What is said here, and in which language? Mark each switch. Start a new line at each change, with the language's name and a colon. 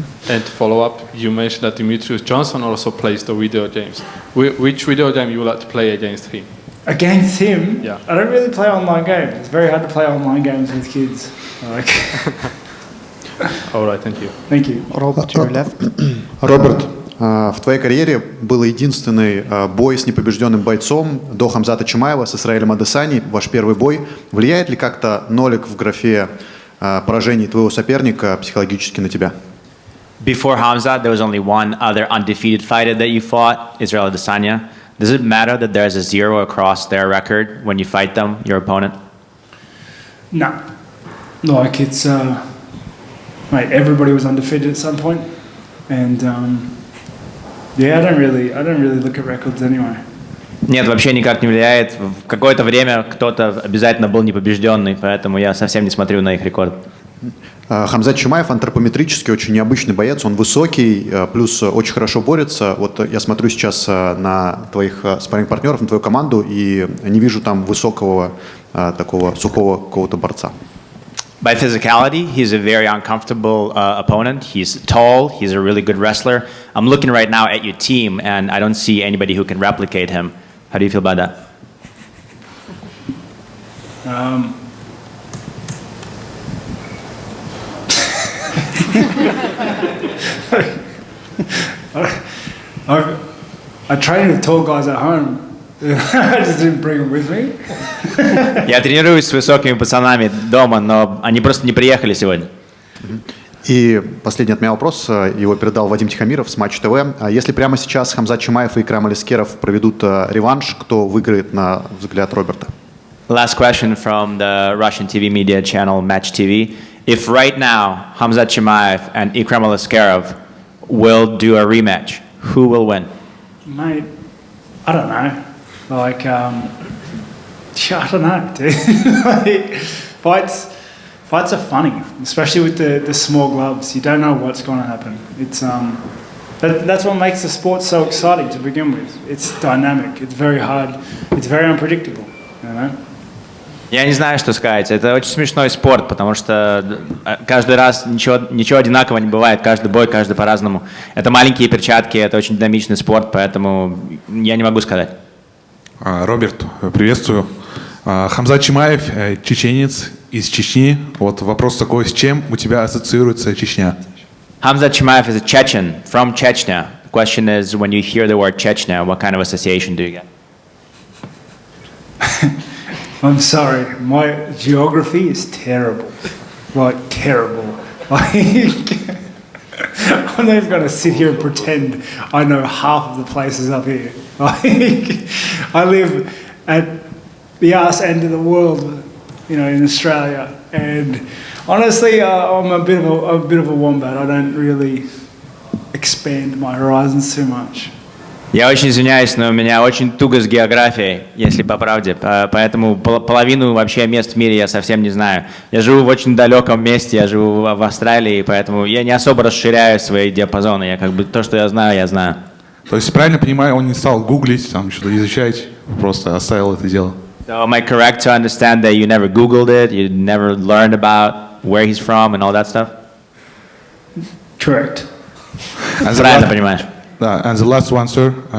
English: And to follow up, you mentioned that Demetrius Johnson also plays the video games. Which video game you would like to play against him? Against him, Yeah. I don't really play online games. It's very hard to play online games with kids. Like, All right, thank you. thank you. Robert, to your left.
Russian: Роберт, в твоей карьере был единственный бой с непобежденным бойцом до Хамзата Чимаева с Исраилем Адесани, ваш первый бой. Влияет ли как-то нолик в графе поражений твоего соперника психологически на тебя?
English: Before Khamzat, there was only one other undefeated fighter that you fought, Israel Adesanya. Does it matter that there's a 0 across their record when you fight them, your opponent? No. Like it's, mate, everybody was undefeated at some point. And, yeah, I don't really look at records anyway.
Russian: Нет, вообще никак не влияет. В какое-то время кто-то обязательно был непобежденный, поэтому я совсем не смотрю на их рекорд. Хамзат Чимаев антропометрически очень необычный боец, он высокий, плюс очень хорошо борется. Вот я смотрю сейчас на твоих спарринг-партнеров, на твою команду, и не вижу там высокого, такого сухого какого-то борца.
English: By physicality, he's a very uncomfortable opponent. He's tall, he's a really good wrestler. I'm looking right now at your team, and I don't see anybody who can replicate him. How do you feel about that? I train with tall guys at home. I just didn't bring them with me.
Russian: Я тренируюсь с высокими пацанами дома, но они просто не приехали сегодня. И последний от меня вопрос, его передал Вадим Тихомиров с Матч ТВ. Если прямо сейчас Хамзат Чимаев и Икрам Алискеров проведут реванш, кто выиграет на взгляд Роберта?
English: Last question from the Russian TV media channel Match TV. If right now Khamzat Chimaev and Ikram Aliskerov will do a rematch, who will win? Mate, I don't know. Like, yeah, I don't know, dude. Like, fights are funny, especially with the small gloves. You don't know what's going to happen. It's that's what makes the sport so exciting to begin with. It's dynamic. It's very hard. It's very unpredictable. You know.
Russian: Я не знаю, что сказать. Это очень смешной спорт, потому что каждый раз ничего одинакового не бывает. Каждый бой, каждый по-разному. Это маленькие перчатки, это очень динамичный спорт, поэтому я не могу сказать. Роберт, приветствую. Хамзат Чимаев, чеченец из Чечни. Вот вопрос такой, с чем у тебя ассоциируется Чечня?
English: Khamzat Chimaev is a Chechen from Chechnya. The question is, when you hear the word Chechnya, what kind of association do you get? I'm sorry, my geography is terrible. Like, terrible. Like, I'm not even going to sit here and pretend I know half of the places up here. Like, I live at the arse end of the world, you know, in Australia. And honestly, I'm a bit of a wombat. I don't really expand my horizons too much.
Russian: Я очень извиняюсь, но у меня очень туго с географией, если по правде. Поэтому половину вообще мест в мире я совсем не знаю. Я живу в очень далеком месте, я живу в Австралии, поэтому я не особо расширяю свои диапазоны. Я как бы то, что я знаю, я знаю. То есть, правильно понимаю, он не стал гуглить, там что-то изучать, просто оставил это дело.
English: So am I correct to understand that you never Googled it, you never learned about where he's from and all that stuff? Correct.
Russian: Правильно понимаешь.
English: Да, and the last one, sir.